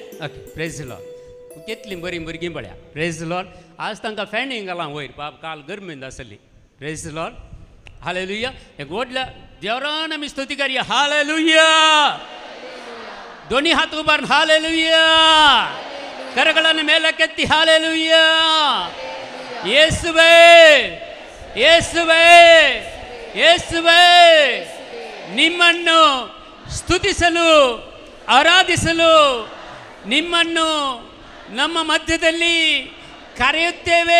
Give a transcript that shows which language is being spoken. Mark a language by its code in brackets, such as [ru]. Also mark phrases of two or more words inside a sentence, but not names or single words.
[en] Okay, praise the Lord. [kok] कितली बरी भुरगीं पळया. [en] Praise the Lord. [kok] आज तांकां फॅनिंग घालां वयर, पाप काल गरमेंत आसली. [en] Praise the Lord. Hallelujah. [kok] एक व्हडल्या देवरान आमी स्तुती करया. हालेलुया. दोन्ही हात उबारून हालेलुया. [kn] ಕರಗಳನ್ನು ಮೇಲಕ್ಕೆತ್ತಿ ಹಾಲೆಲೂಯಾ. ಯೇಸುವೇ, ಯೇಸುವೇ, ಯೇಸುವೇ, ನಿಮ್ಮನ್ನು ಸ್ತುತಿಸಲು, ಆರಾಧಿಸಲು, ನಿಮ್ಮನ್ನು ನಮ್ಮ ಮಧ್ಯದಲ್ಲಿ ಕರೆಯುತ್ತೇವೆ.